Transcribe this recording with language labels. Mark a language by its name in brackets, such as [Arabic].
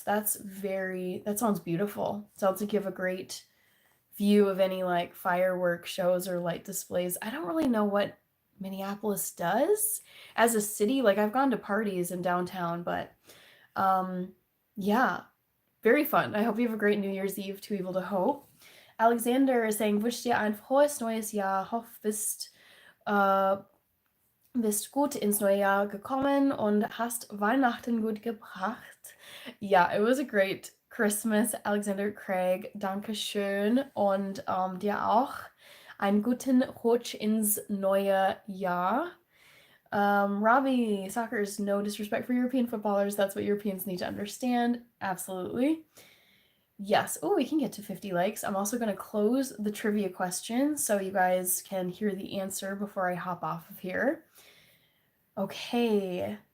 [English] That sounds beautiful. Sounds like you have a great view of any like firework shows or light displays. I don't really know what Minneapolis does as a city. Like I've gone to parties in downtown, but yeah, very fun. I hope you have a great New Year's Eve. Too Evil to Hope. Alexander is saying, [German] wünsche dir ein frohes neues Jahr. Hoff, bist gut ins neue Jahr gekommen und hast Weihnachten gut gebracht. [English] Yeah, it was a great Christmas, Alexander Craig. [German] Dankeschön. Und dir auch einen guten Rutsch ins neue Jahr. [English] Robbie, soccer is no disrespect for European footballers. That's what Europeans need to understand. Absolutely. Yes. Oh, we can get to 50 likes. I'm also going to close the trivia question so you guys can hear the answer before I hop off of here. Okay.